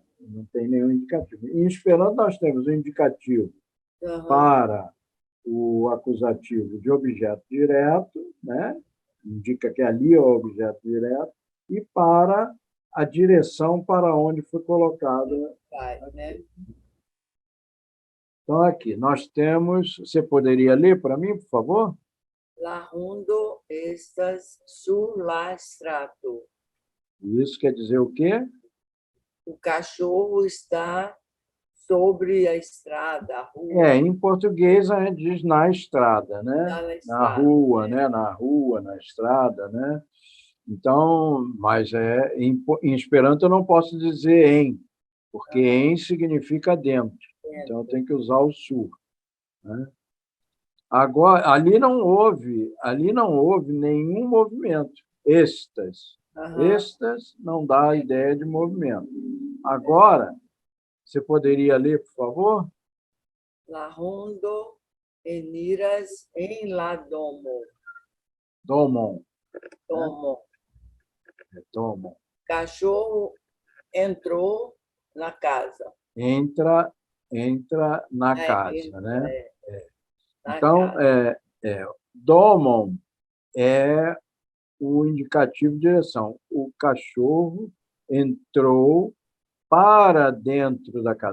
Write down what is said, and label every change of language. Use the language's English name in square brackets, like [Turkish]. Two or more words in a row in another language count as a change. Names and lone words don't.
[Portuguese] Não tem nenhum indicativo. Em Esperanto, nós temos o indicativo para o acusativo de objeto direto, né? Indica que ali é o objeto direto, e para a direção para onde foi colocada. Né? Então, aqui, nós temos... Você poderia ler para mim, por favor? [Esperanto] La hundo estas sur la strato. [Portuguese] Isso quer dizer o quê? O cachorro está sobre a estrada, a rua. Em português a gente diz na estrada, né? Na rua, né? Na rua, na estrada, né? Então, mas em Esperanto eu não posso dizer em, porque em significa dentro. Então eu tenho que usar o sur, né? Agora, ali não houve nenhum movimento. Estas não dá a ideia de movimento. Agora, você poderia ler, por favor? [Esperanto] La hundo eniras en la domo. Domon. Domo. Domon. [Portuguese] Cachorro entrou na casa. Entra na casa, né? Então, domon é o indicativo de direção. O cachorro entrou para dentro da casa.